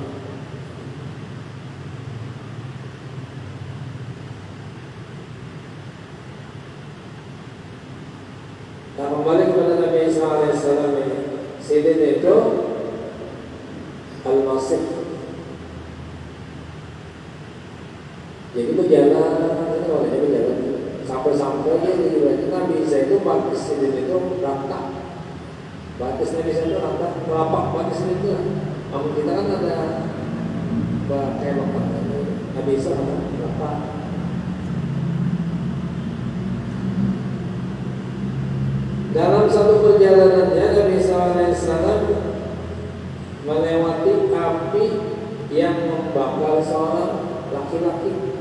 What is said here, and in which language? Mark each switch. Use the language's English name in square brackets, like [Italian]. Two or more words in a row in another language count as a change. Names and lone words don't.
[Indonesian] Nah, kembali kepada Nabi Isa alaihissalam ini, Sidin itu Al-Masih. Jadi berjalan, sampai-sampai dia diriwayatkan Nabi Isa itu batis Sidin itu rata. Batis Nabi Isa itu rata, telapak batis itu. Namun kita kan ada kayak Nabi Isa rata. Dalam satu perjalanannya Nabi SAW melewati api yang membakar seorang laki-laki.